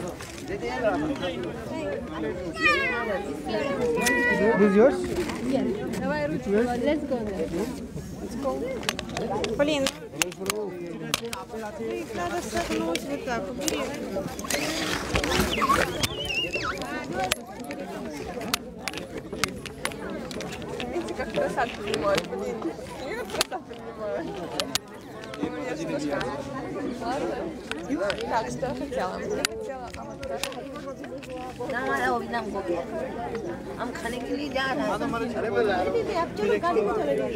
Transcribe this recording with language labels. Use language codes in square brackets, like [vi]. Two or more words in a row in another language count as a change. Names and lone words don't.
[en] This is yours? Yes. Let's go there. [ru] Полин, их надо согнуть вот так. Убери. Видите, как просад принимают, блин. Я как просад принимаю. Я же немножко... Ладно. Так, что я хотела? Я хотела... [hi] हम खाने के लिए जा रहे हैं। दीदी आप चलो गाड़ी में चले जाइए।